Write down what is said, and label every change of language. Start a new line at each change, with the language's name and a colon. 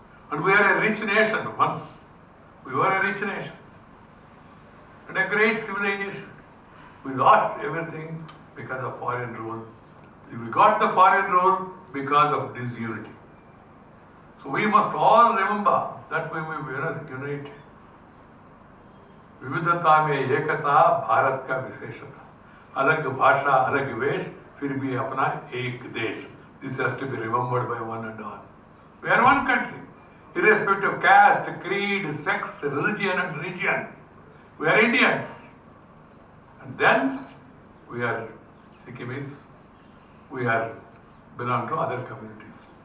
English: And we are a rich nation. Once we were a rich nation and a great civilization. We lost everything because of foreign rule. We got the foreign rule because of disunity. So we must all remember that we will be united.
Hindi: विविधता में एकता भारत का विशेषता. अलग भाषा, अलग वेश, फिर भी अपना एक देश.
English: This has to be remembered by one and all. We are one country, irrespective of caste, creed, sex, religion and region. We are Indians. And then we are Sikkimese. We belong to other communities.